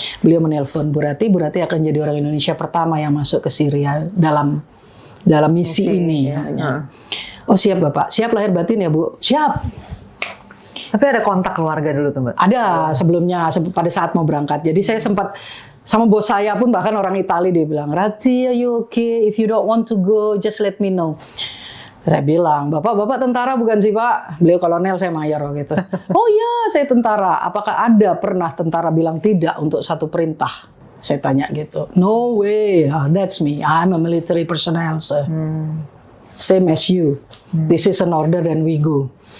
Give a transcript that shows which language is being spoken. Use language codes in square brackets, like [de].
[id] Beliau menelpon Bu Rati akan jadi orang Indonesia pertama yang masuk ke Syria dalam misi ini. Ya. Oh siap Bapak, siap lahir batin ya Bu, siap. Tapi ada kontak keluarga dulu tuh Mbak? Ada sebelumnya, pada saat mau berangkat. Jadi saya sempat, sama bos saya pun bahkan orang Itali dia bilang, Rati, [en] are you okay? If you don't want to go, just let me know. [id] Saya bilang, Bapak tentara bukan sih Pak? Beliau kolonel, saya mayor gitu. Oh iya, saya tentara. Apakah ada pernah tentara bilang tidak untuk satu perintah? Saya tanya gitu. [en] No way, that's me. I'm a military personnel, sir. Same as you. This is an order and we go.